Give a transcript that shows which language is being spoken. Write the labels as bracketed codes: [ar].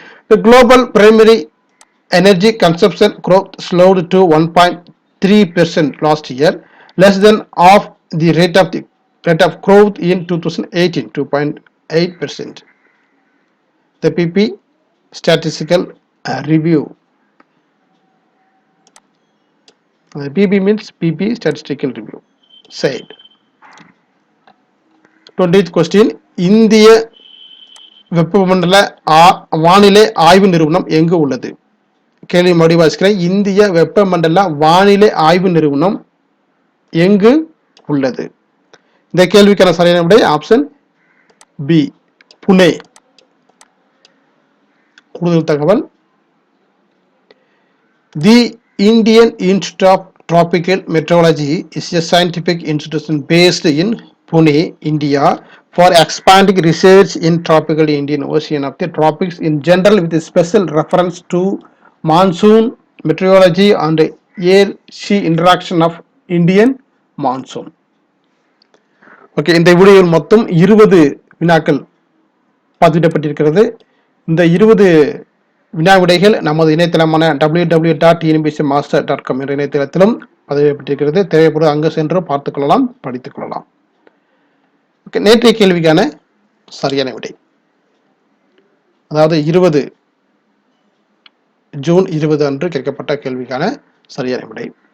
[en] The global primary energy consumption growth slowed to 1.3% last year, less than half the rate of growth in 2018, 2.8%. The PP statistical review. PP means PP statistical review said. 20th question, [ta] இந்திய வெப்பமண்டல வானிலை ஆய்வு நிறுவனம் எங்கு உள்ளது? கேள்வி மறுபடியும் வாசிக்கிறேன். இந்திய வெப்பமண்டல வானிலை ஆய்வு நிறுவனம் எங்கு உள்ளது? இந்த கேள்விக்கான சரியான விடை ஆப்ஷன் பி, புனே. கூடுதல் தகவல், [en] The Indian Institute of Tropical Meteorology is a scientific institution based in Pune, India, for expanding research in tropical Indian Ocean of the tropics in general with a special reference to monsoon meteorology and air-sea interaction of Indian monsoon. [ta] Okay, இந்த வீடியோவில் மொத்தம் 20 வினாக்கள் பதிவிடப்பட்டிருக்கிறது. இந்த 20 வினா விடைகள் நமது இணையதளமான www.tnbcmaster.com என்ற இணையதளத்திலும் பதிவிடப்பட்டிருக்கிறது. தேவைப்படுவது அங்கு சென்று பார்த்துக் கொள்ளலாம், படித்துக் கொள்ளலாம். ஓகே, நேற்றைய கேள்விக்கான சரியான விடை, அதாவது 20 ஜூன் 20 அன்று கேட்கப்பட்ட கேள்விக்கான சரியான விடை.